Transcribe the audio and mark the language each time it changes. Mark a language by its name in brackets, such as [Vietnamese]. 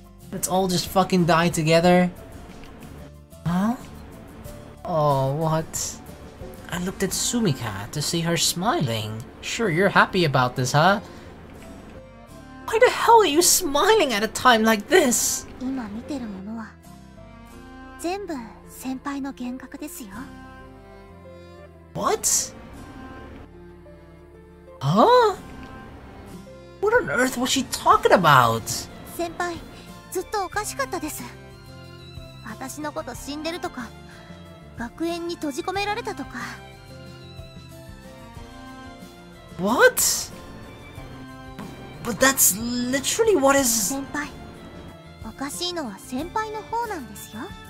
[English] Let's all just fucking die together. Huh? Oh, what? I looked at Sumika to see her smiling. Sure, you're happy about this, huh? Why the hell are you smiling at a time like this? [Japanese] 今見てるものは全部先輩の幻覚ですよ。 [English] What? Huh? What on earth was she talking about? [Japanese] 先輩、ずっとおかしかったです。私のこと死んでるとか、学園に閉じ込められたとか。 [English] What? But that's literally what is... [Japanese] 先輩、おかしいのは先輩の方なんですよ。